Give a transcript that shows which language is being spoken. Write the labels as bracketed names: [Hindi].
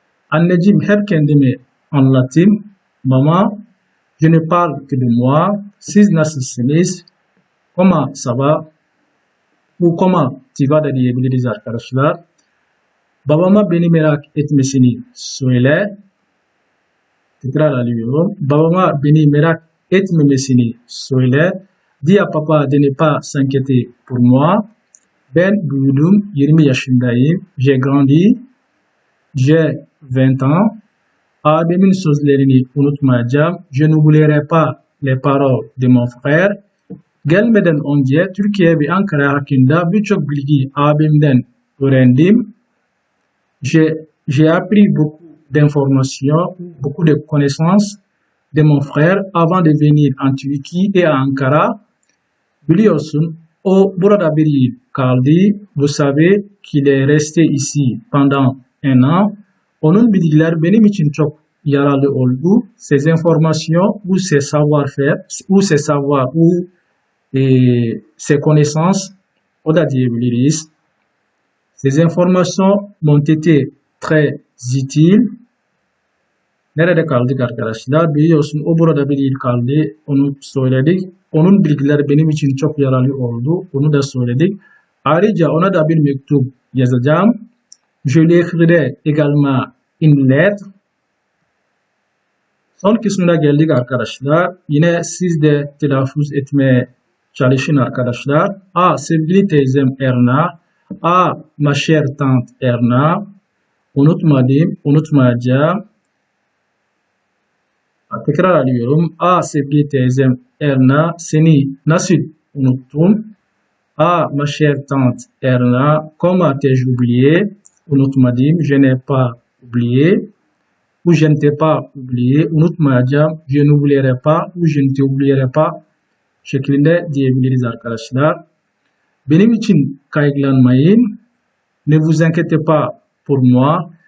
[Turkish] Anneciğim hep kendimi anlatayım. [French] Mama, je ne parle que de moi. [Turkish] Siz nasılsınız? [French] Comment ça va? [Turkish] Bu [French] comment tu vas [Turkish] da diyebiliriz arkadaşlar. Babama beni merak etmesini söyle. Tekrar alıyorum. Babama beni merak etmemesini söyle. [French] Dis à papa de ne pas s'inquiéter pour moi. [Turkish] Ben büyüdüm, 20 yaşındayım. [French] J'ai grandi, j'ai 20 ans. [Turkish] Abimin sözlerini unutmayacağım. [French] Je n'oublierai pas les paroles de mon frère. [Turkish] Gelmeden önce Türkiye ve Ankara hakkında birçok bilgi abimden öğrendim. [French] J'ai appris beaucoup d'informations, beaucoup de connaissances de mon frère avant de venir en Turquie et à Ankara. [Turkish] Biliyorsun, o burada bir yıl kaldı. [French] Vous savez qu'il est resté ici pendant un an. [Turkish] Onun bilgiler benim için çok yararlı oldu. [French] Ces informations ou ces savoir-faire ou ces savoirs ou ces connaissances, [Turkish] o da diyebiliriz. [French] Ces informations m'ont été très utiles. [Turkish] Nerede kaldık arkadaşlar? Biliyorsun o burada bir yıl kaldı. Onu söyledik. Onun bilgileri benim için çok yararlı oldu. Onu da söyledik. Ayrıca ona da bir mektup yazacağım. [French] Je lui écrirai également une lettre. [Turkish] Son kısmına geldik arkadaşlar. Yine siz de telaffuz etmeye çalışın arkadaşlar. Sevgili teyzem Erna. [French] Ma chère tante Erna. [Turkish] Unutmadım, unutmayacağım. Tekrar alıyorum. Sevgili teyzem Erna. Seni nasıl unuttum? [French] Ma chère tante Erna. Comment t'ai-je oublié? [Turkish] Unutmadım. [French] Je n'ai pas oublié. Ou je ne t'ai pas oublié. [Turkish] Unutmayacağım. [French] Je n'oublierai pas. Ou je ne t'oublierai pas. [Turkish] Şeklinde diyebiliriz arkadaşlar. Benim için kaygılanmayın. [French] Ne vous inquiétez pas pour moi.